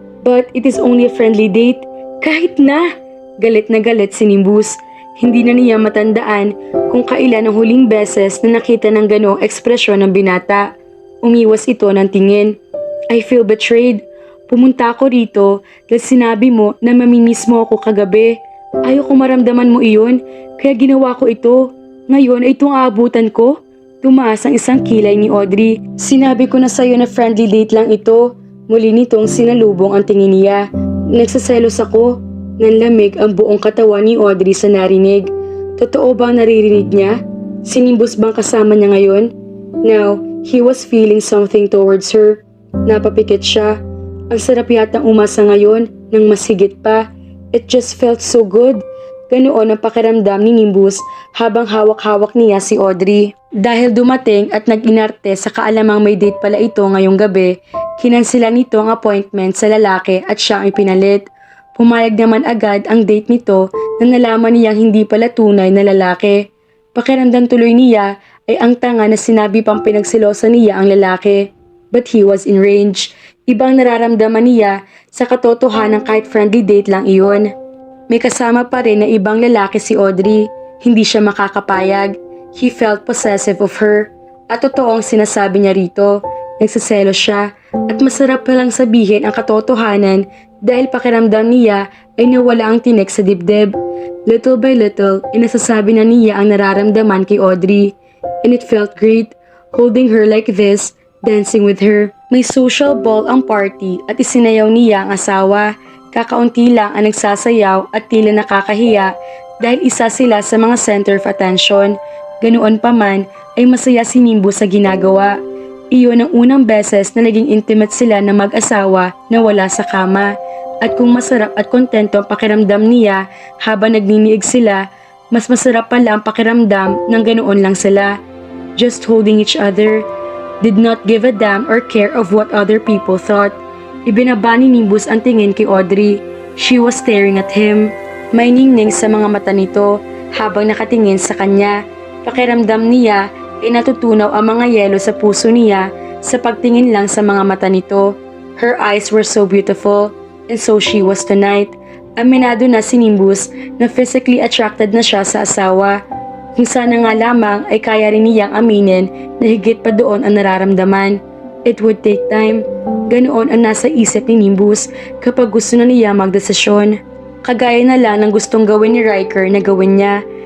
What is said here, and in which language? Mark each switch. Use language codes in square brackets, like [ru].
[en] But it is only a friendly date. [tl] Kahit na! Galit na galit si Nimbus. Hindi na niya matandaan kung kailan ang huling beses na nakita ng ganoong ekspresyon ng binata. Umiwas ito ng tingin. [en] I feel betrayed. [tl] Pumunta ako rito dahil sinabi mo na mamimiss mo ako kagabi. Ayoko maramdaman mo iyon, kaya ginawa ko ito. Ngayon ay itong aabutan ko. Tumaas ang isang kilay ni Audrey. Sinabi ko na sa'yo na friendly date lang ito. Muli nitong sinalubong ang tingin niya. Nagsaselos ako. Nanlamig ang buong katawan ni Audrey sa narinig. Totoo bang naririnig niya? Sinimbus bang kasama niya ngayon? [en] Now, he was feeling something towards her. [tl] Napapikit siya. Ang sarap yatang umasa ngayon nang mas higit pa. [en] It just felt so good. [tl] Ganoon ang pakiramdam ni Nimbus habang hawak-hawak niya si Audrey. Dahil dumating at nag-inarte sa kaalamang may date pala ito ngayong gabi, kinansila nito ang appointment sa lalaki at siya ang ipinalit. Pumayag naman agad ang date nito na nalaman niyang hindi pala tunay na lalaki. Pakiramdam tuloy niya ay ang tanga na sinabi pang pinagsilosa niya ang lalaki. [en] but he was enraged. [tl] Ibang nararamdaman niya sa katotohanan kahit friendly date lang iyon. May kasama pa rin na ibang lalaki si Audrey. Hindi siya makakapayag. [en] He felt possessive of her. [tl] At totoo ang sinasabi niya rito. Nagsaselo siya at masarap palang sabihin ang katotohanan dahil pakiramdam niya ay nawala ang tinik sa dibdib. [en] Little by little, [tl] inasasabi na niya ang nararamdaman kay Audrey. [en] And it felt great, holding her like this, dancing with her. [tl] May social ball ang party at isinayaw niya ang asawa. Kakaunti lang ang nagsasayaw at tila nakakahiya dahil isa sila sa mga center of attention. Ganoon pa man ay masaya si Nimbus sa ginagawa. Iyon ang unang beses na naging intimate sila na mag-asawa na wala sa kama. At kung masarap at kontento ang pakiramdam niya habang nagniniig sila, mas masarap pala ang pakiramdam ng ganoon lang sila. [en] Just holding each other. Did not give a damn or care of what other people thought. [tl] Ibinaba ni Nimbus ang tingin kay Audrey. [en] She was staring at him. [tl] May ningning sa mga mata nito habang nakatingin sa kanya. Pakiramdam niya ay natutunaw ang mga yelo sa puso niya sa pagtingin lang sa mga mata nito. [en] Her eyes were so beautiful, and so she was tonight. [tl] Aminado na si Nimbus na physically attracted na siya sa asawa. Kung sana nga lamang ay kaya rin niyang aminin na higit pa doon ang nararamdaman. [en] It would take time. [tl] Ganoon ang nasa isip ni Nimbus kapag gusto na niya magdesisyon. Kagaya na lang ng gustong gawin ni Riker na gawin niya.